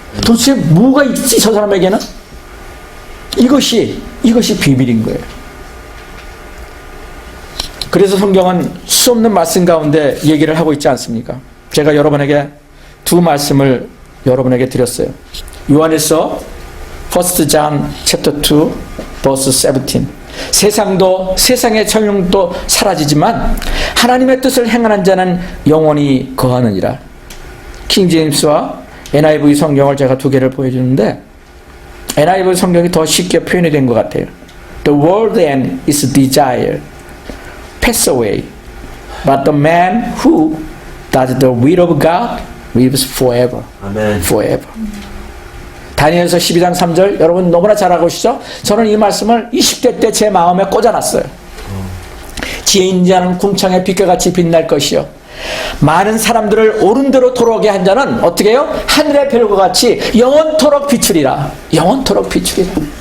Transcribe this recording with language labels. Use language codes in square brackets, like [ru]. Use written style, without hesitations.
[ko] 도대체 뭐가 있지 저 사람에게는? 이것이 비밀인 거예요. 그래서 성경은 수없는 말씀 가운데 얘기를 하고 있지 않습니까? 제가 여러분에게 두 말씀을 여러분에게 드렸어요. [en] 요한일서 1 John chapter 2 verse 17. [ko] 세상도, 세상의 정욕도 사라지지만 하나님의 뜻을 행하는 자는 영원히 거하느니라. 킹제임스와 NIV 성경을 제가 두 개를 보여주는데, NIV 성경이 더 쉽게 표현이 된 것 같아요. [en] The world and its desire pass away, but the man who does the will of God lives forever. [ko] 아멘. [en] Forever. [ko] 다니엘서 12장 3절 여러분 너무나 잘 알고 계시죠? 저는 이 말씀을 20대 때 제 마음에 꽂아놨어요. 지혜 있는 자는 궁창의 빛과 같이 빛날 것이요, 많은 사람들을 옳은 대로 돌아오게 한 자는 어떻게 해요? 하늘의 별과 같이 영원토록 비추리라. 영원토록 비추리라.